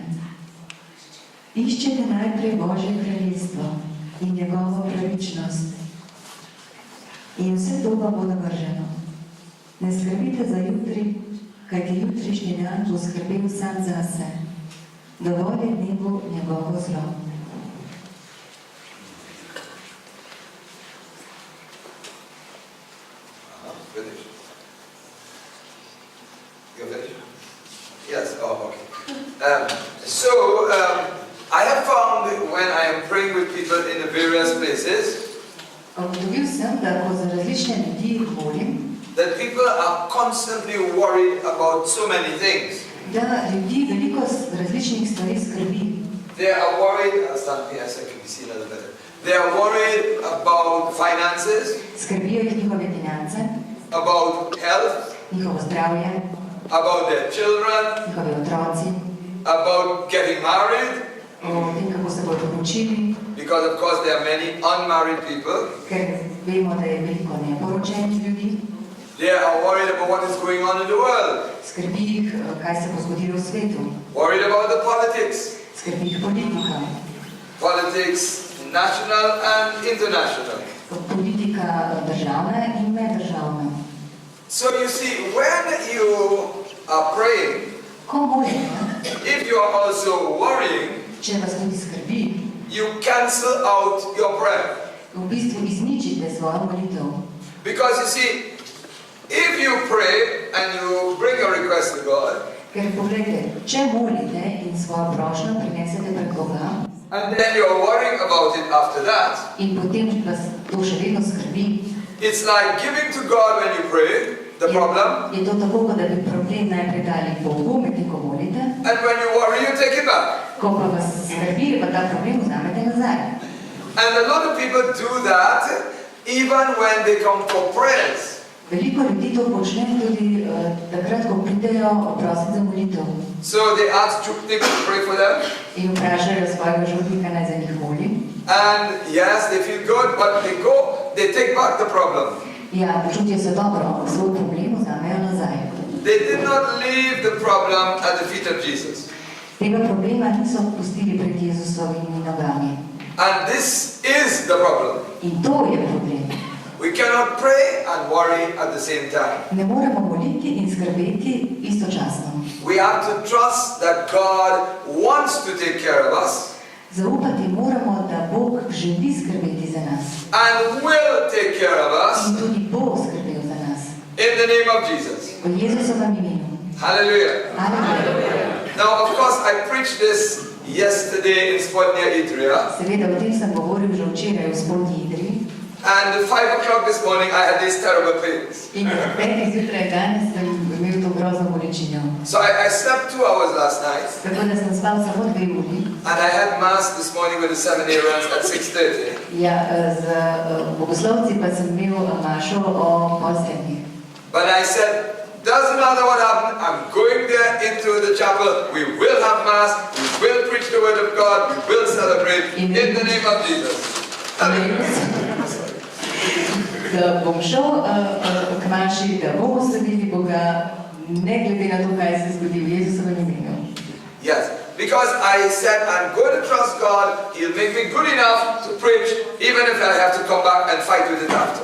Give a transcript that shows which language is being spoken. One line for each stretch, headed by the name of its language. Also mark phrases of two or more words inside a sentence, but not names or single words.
Slovenian: Iščete najprej Božje kraljestvo in njegovo pravičnost, in vse to vam bo navrženo. Ne skrbite za jutri, kajti jutrišnji dan bo skrbel sam zase. Dovolj je dnevu njegovo zlo.
English: Finish. You're finished? Yes, okay. I have found when I am praying with people in the various places,
Slovenian: Ugotovil sem, da ko za različne ljudi molim,
English: that people are constantly worried about so many things.
Slovenian: Da ljudi veliko različnih stvari skrbi.
English: They are worried, they are worried about finances,
Slovenian: Skrbijo jih njihove finance,
English: about health,
Slovenian: njihovo zdravje,
English: about their children,
Slovenian: njihovi otroci,
English: about getting married,
Slovenian: o tem, kako se bodo počili,
English: Because of course there are many unmarried people.
Slovenian: ker vemo, da je veliko neporočenih ljudi.
English: They are worried about what is going on in the world.
Slovenian: Skrbi jih, kaj se bo zgodilo v svetu.
English: Worried about the politics.
Slovenian: Skrbi jih politika.
English: Politics, national and international.
Slovenian: Politika državna in meddržavna.
English: So you see, when you are praying,
Slovenian: Ko molite,
English: if you are also worrying,
Slovenian: če vas tudi skrbi,
English: you cancel out your prayer.
Slovenian: v bistvu izničite svojo molitev.
English: Because you see, if you pray and you bring a request to God,
Slovenian: Ker pogledajte, če molite in svojo prošnjo prinesete pred Boga
English: and then you're worrying about it after that,
Slovenian: in potem vas to še vedno skrbi,
English: it's like giving to God when you pray, the problem,
Slovenian: je to tako, kot da bi problem najprej dali Bogu, medtem ko molite,
English: and when you worry, you take it back.
Slovenian: ko pa vas skrbi, pa ta problem vzamete nazaj.
English: And a lot of people do that even when they come for prayers.
Slovenian: Veliko ljudi to počne tudi takrat, ko pridejo prositi za molitev
English: So they ask Jupnik to pray for them,
Slovenian: in vprašajo svojega župnika, naj za njih moli.
English: and yes, they feel good, but they take back the problem.
Slovenian: Ja, počutijo se dobro, svoj problem vzamejo nazaj.
English: They did not leave the problem at the feet of Jesus.
Slovenian: Tega problema niso pustili pred Jezusovimi nogami.
English: And this is the problem.
Slovenian: In to je problem.
English: We cannot pray and worry at the same time.
Slovenian: Ne moremo moliti in skrbeti istočasno.
English: We have to trust that God wants to take care of us
Slovenian: Zaupati moramo, da Bog želi skrbeti za nas.
English: and will take care of us
Slovenian: In tudi bo skrbel za nas.
English: in the name of Jesus.
Slovenian: V Jezusovem imenu.
English: Hallelujah.
Slovenian: Aleluja.
English: Now, of course, I preached this yesterday in Spodnja Idrija,
Slovenian: Seveda, o tem sem govoril že včeraj v Spodnji Idriji.
English: and at 5 o'clock this morning I had these terrible pains.
Slovenian: In ob 5 zjutraj danes sem imel to grozno bolečino.
English: So I slept 2 hours last night,
Slovenian: Tako da sem spal samo 2 uri.
English: and I had mass this morning with the seminary runs at 6:30.
Slovenian: Ja, z bogoslovci pa sem imel mašo o pol 7.
English: But I said, doesn't matter what happened, I'm going there into the chapel, we will have mass, we will preach the word of God, we will celebrate in the name of Jesus.
Slovenian: Da bom šel k maši, da bomo sledili Boga, ne glede na to, kaj se zgodi v Jezusovem imenu.
English: Yes, because I said I'm going to trust God, He'll make me good enough to preach, even if I have to come back and fight with it after.